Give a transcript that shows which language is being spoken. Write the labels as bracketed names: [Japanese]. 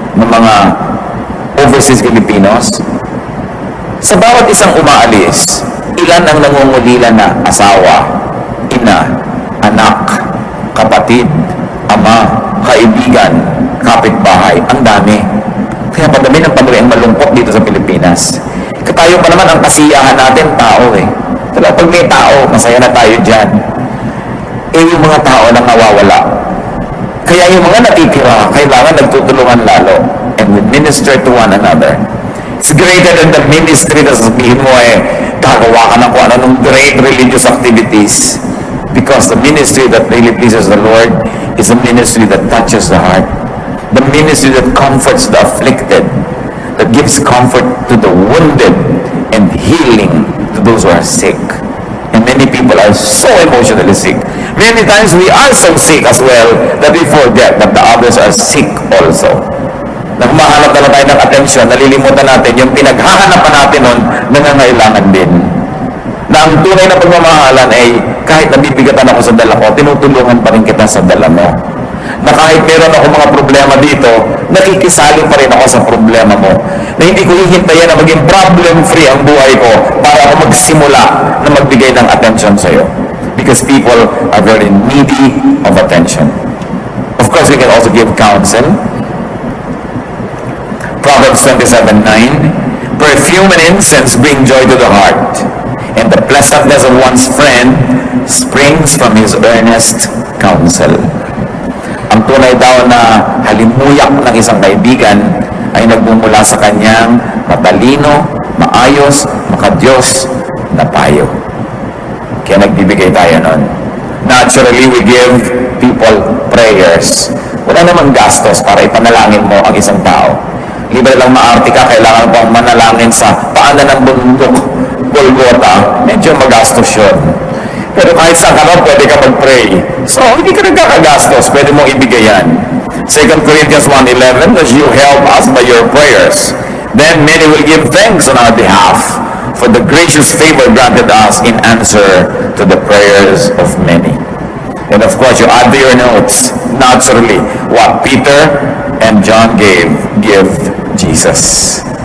[Filipino] Ng mga overseas Filipinos. Sa bawat isang umaalis, ilan ang nangungulila na asawa, ina, anak, kapatid, ama, kaibigan, kapitbahay, ang dami. Kaya padami ng pamilya ang malungkot dito sa Pilipinas. Tayo pa naman ang kasiyahan natin, tao eh. Talaga pag may tao, masaya na tayo dyan. Eh yung mga tao nang nawawala. Kaya yung mga natitira, kailangan nagtutulungan lalo. [English] And we minister to one another. It's greater than the ministry [Filipino] na sasabihin mo eh, gagawa ka ng kung ano ng [English] great religious activities. Because the ministry that really pleases the Lord is a ministry that touches the heart. The ministry that comforts the afflicted, that gives comfort to the wounded and healing to those who are sick. And many people are so emotionally sick. Many times we are so sick as well that we forget that the others are sick also. [Filipino] Na humahanap na tayo ng atensyon, nalilimutan natin yung pinaghahanapan natin nun, nangangailangan din. Na ang tunay na pagmamahalan ay kahit nabibigatan ako sa dala ko, tinutulungan pa rin kita sa dala mo. Na kahit meron ako mga problema dito, nakikisali pa rin ako sa problema mo. Na hindi ko hihintayan na maging problem-free ang buhay ko para ako magsimula na magbigay ng attention sa iyo. [English] Because people are very needy of attention. Of course, we can also give counsel. Proverbs 27:9, perfume and incense bring joy to the heart, and the pleasantness of one's friend springs from his earnest counsel. [Filipino] Ang tunay daw na halimuyak ng isang kaibigan ay nagmumula sa kanyang matalino, maayos, makadiyos na payo. Kaya nagbibigay tayo nun. [English] Naturally, we give people prayers. [Filipino] Wala namang gastos para ipanalangin mo ang isang tao. Libre lang maarte ka, kailangan pang manalangin sa paanan ng bundok, Golgotha, medyo magastos yun. Pero kahit saan ka lang, pwede ka mag-pray. So, hindi ka nagkakagastos, pwede mong ibigay yan. [English] 2 Corinthians 1:11, as you help us by your prayers, then many will give thanks on our behalf for the gracious favor granted us in answer to the prayers of many. And of course, you add to your notes, naturally, what Peter and John give Jesus.